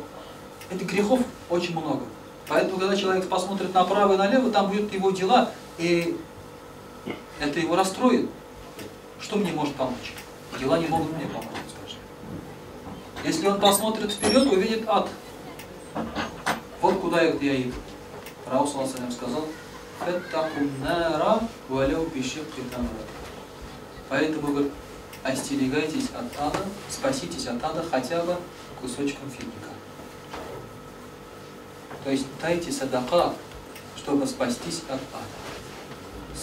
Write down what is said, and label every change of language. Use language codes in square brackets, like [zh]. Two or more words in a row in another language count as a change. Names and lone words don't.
[ru] Этих грехов очень много. Поэтому, когда человек посмотрит направо и налево, там будут его дела, и это его расстроит. Что мне может помочь? Дела не могут мне помочь, скажем. Если он посмотрит вперед, увидит ад. Вот куда я иду. Пророк [ar] صلى الله عليه وسلم [ru] сказал: поэтому, говорит, остерегайтесь от ада, спаситесь от ада хотя бы кусочком финика. То есть дайте садака, чтобы спастись от ада.